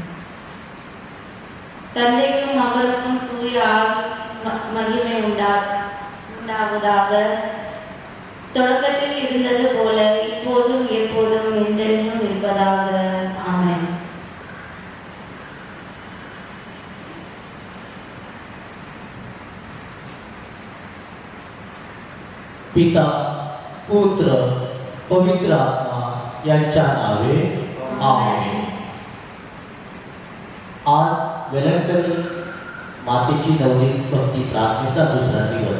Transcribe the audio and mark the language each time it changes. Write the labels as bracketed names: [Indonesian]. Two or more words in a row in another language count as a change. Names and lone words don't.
[Tamil] தந்தைக்கும் மகனுக்கும் தூய ஆவி மகிமை உண்டாவதாக. தொடக்கத்தில் இருந்தது போல இப்போதும் எப்போதும் என்றென்றும் இருப்பதாக. ஆமென். [Marathi] पिता पुत्र पवित्र आत्मा यांच्या नावे आमेन. आज वेलंकनी मातेची नवनीत भक्ती प्रार्थनेचा दुसरा दिवस.